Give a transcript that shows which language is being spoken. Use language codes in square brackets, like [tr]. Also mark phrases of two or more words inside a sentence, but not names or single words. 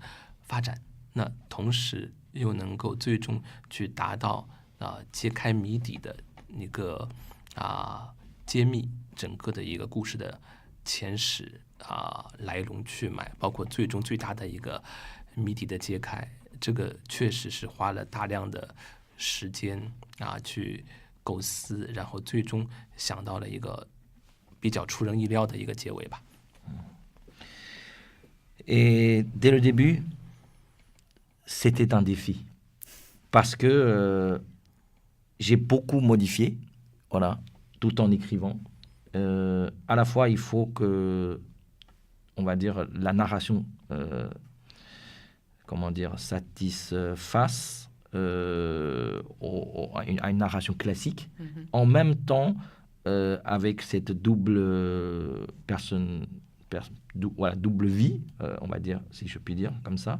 [zh] 发展，那同时又能够最终去达到揭开谜底的一个揭秘整个的一个故事的前史来龙去脉，包括最终最大的一个谜底的揭开，这个确实是花了大量的时间去构思，然后最终想到了一个比较出人意料的一个结尾吧。 [fr] Et dès le début, c'était un défi parce que j'ai beaucoup modifié, voilà, tout en écrivant. À la fois, il faut que, on va dire, la narration, satisfasse à une narration classique, en même temps avec cette double double vie, on va dire, si je puis dire, comme ça.